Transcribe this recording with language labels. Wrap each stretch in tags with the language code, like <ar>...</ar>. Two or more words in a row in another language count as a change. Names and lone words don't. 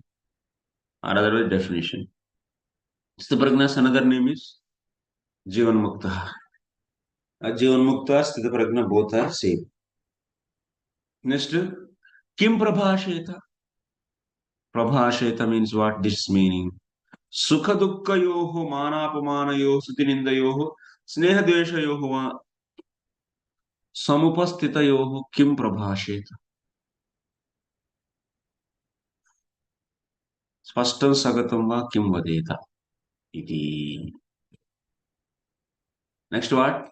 <en>Or otherwise definition. Sthita Prajna's another name is Jivan Mukta. Jivan Mukta, Sthita Prajna both are same. Next,</en> <sa>किं प्रभाषेत?</sa> <en>Prabhasheta means what? This meaning.</en> <sa>सुख दुःखयोः मानापमानयोः स्तुतिनिन्दयोः स्नेहद्वेषयोः समुपस्थितयोः किं प्रभाषेत? स्पष्टं सगतं वा किं वदेत?</sa> <en>Iti. Next what?</en>